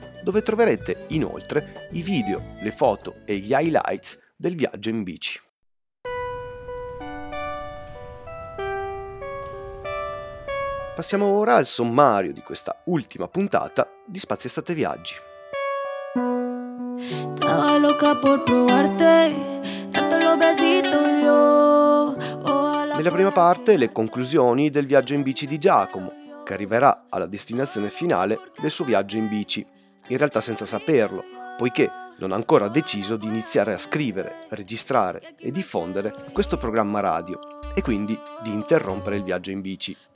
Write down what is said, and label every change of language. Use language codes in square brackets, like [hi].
[it] dove troverete inoltre i video, le foto e gli highlights del viaggio in bici. Passiamo ora al sommario di questa ultima puntata di Spazio Estate Viaggi. [es] Estaba loca por probarte, darte los besitos yo. [it] Nella prima parte, le conclusioni del viaggio in bici di Giacomo, che arriverà alla destinazione finale del suo viaggio in bici, in realtà senza saperlo, poiché non ha ancora deciso di iniziare a scrivere, registrare e diffondere questo programma radio e quindi di interrompere il viaggio in bici.